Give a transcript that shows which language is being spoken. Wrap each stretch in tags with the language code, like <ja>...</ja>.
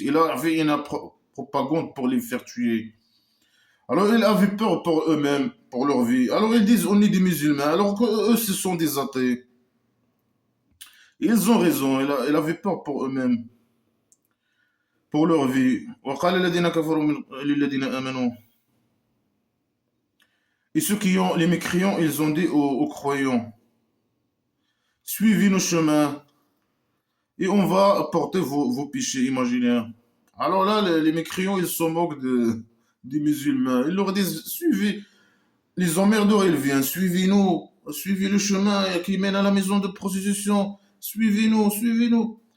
<fr>Il avait une propagande pour les faire tuer. Alors ils avaient peur pour eux-mêmes, pour leur vie. Alors ils disent on est des musulmans, alors qu'eux, ce sont des athées. Ils ont raison, ils avaient peur pour eux-mêmes, pour leur vie.</fr> <ar>وقال الذين كفروا للذين آمنوا.</ar> <fr>Et ceux qui ont, les mécréants, ils ont dit aux croyants, suivez nos chemins et on va porter vos péchés imaginaires. Alors là, les mécréants, ils se moquent des musulmans. Ils leur disent, suivez, les emmerdeurs, ils viennent, suivez-nous, suivez le chemin qui mène à la maison de prostitution, suivez-nous, suivez-nous.</fr>